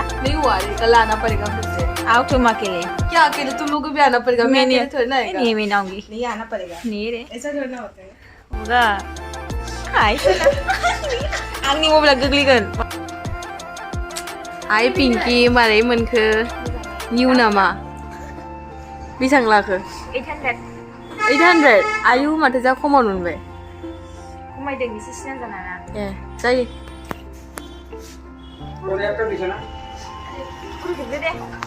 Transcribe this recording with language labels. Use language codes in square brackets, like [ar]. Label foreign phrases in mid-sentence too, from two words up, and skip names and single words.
[hi] नहीं हुआ रे कल आना पड़ेगा फिर से आओ तुम अकेले क्या अकेले तुम लोग को भी आना पड़ेगा मैं अकेले थोड़ी ना आएगा नहीं मैं आऊंगी नहीं आना पड़ेगा नहीं रे ऐसा थोड़ी ना होता है [brx] होगा हाय आंनि मबाइला गोग्लैगोन आइ पिंकी मारै मोनखो निउ नामा बेसां लाखो 800 आयु माथो जा खमाव मोनबाय खमायदों एसे सिना जानाङा ए जायो [bn] একটা দিছে না খুলতে দে